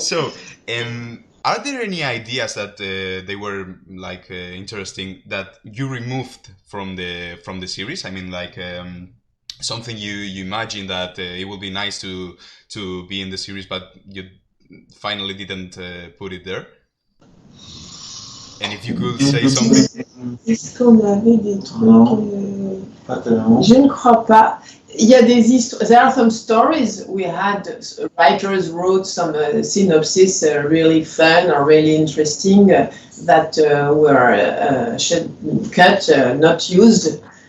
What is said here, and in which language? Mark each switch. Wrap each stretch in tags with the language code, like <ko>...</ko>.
<en>So, are there any ideas that they were like interesting that you removed from the series? I mean, like something you imagine that it would be nice to be in the series, but you finally didn't put it there. And if you could say something.</en> <fr>Est-ce qu'on avait des trucs Pas tellement. Je ne crois pas. Il y a des histoires.</fr> <en>There are some stories we had. Writers wrote some synopsis, really fun or really interesting, that were cut, not used.</en>